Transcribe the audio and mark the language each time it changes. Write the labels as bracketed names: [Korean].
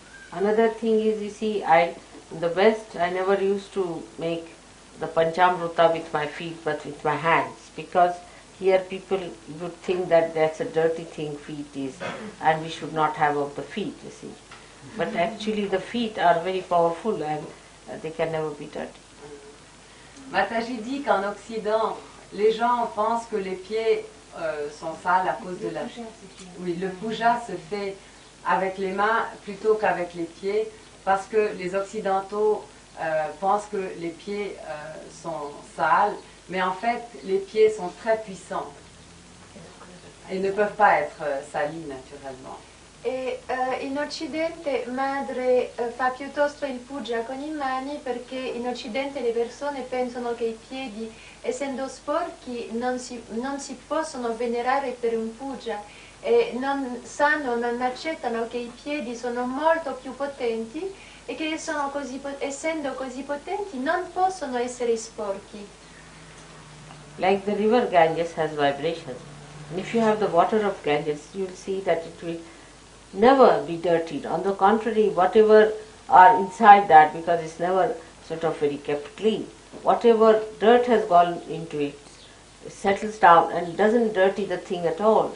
[English] Another thing is, you see, in the West, I never used to make the Panchamrita with my feet but with my hands, because Here people would think that that's a dirty thing, feet is, and we should not have of the feet, you see. But actually the feet are very powerful and they can never be dirty. [French] Mataji dit qu'en Occident, les gens pensent que les pieds sont sales à cause de la... Oui, le puja se fait avec les mains plutôt qu'avec les pieds, parce que les Occidentaux pensent que les pieds sont sales, mais en fait, les pieds sont très puissants et ne peuvent pas être salis naturellement. [Italian] E in Occidente madre fa piuttosto il puja con i mani perché in Occidente le persone pensano che i piedi, essendo sporchi, non si possono venerare per un puja e non accettano che i piedi sono molto più potenti e che essendo così potenti non possono essere sporchi. [English] Like the river Ganges has vibration. And if you have the water of Ganges, you will see that it will never be dirtied. On the contrary, whatever are inside that, because it's never sort of very kept clean, whatever dirt has gone into it, it settles down and doesn't dirty the thing at all.